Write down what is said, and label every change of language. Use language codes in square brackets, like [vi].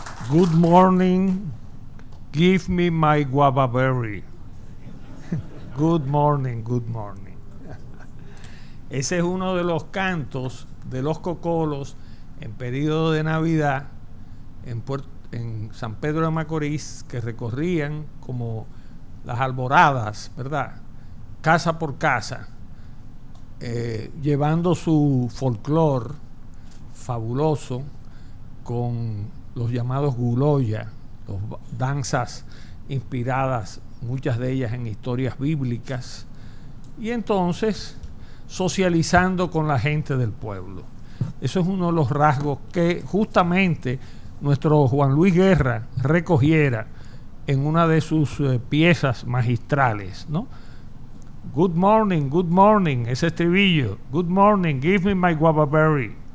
[en] Good morning, give me my guava berry. Good morning, good morning. [es] Ese es uno de los cantos de los cocolos en periodo de Navidad en San Pedro de Macorís, que recorrían como las alboradas, ¿verdad? Casa por casa, llevando su folclore fabuloso con los llamados guloya, danzas inspiradas, muchas de ellas en historias bíblicas, y entonces socializando con la gente del pueblo. Eso es uno de los rasgos que justamente nuestro Juan Luis Guerra recogiera en una de sus piezas magistrales, ¿no? [en] Good morning, [es] ese estribillo. [en] Good morning, give me my guava berry.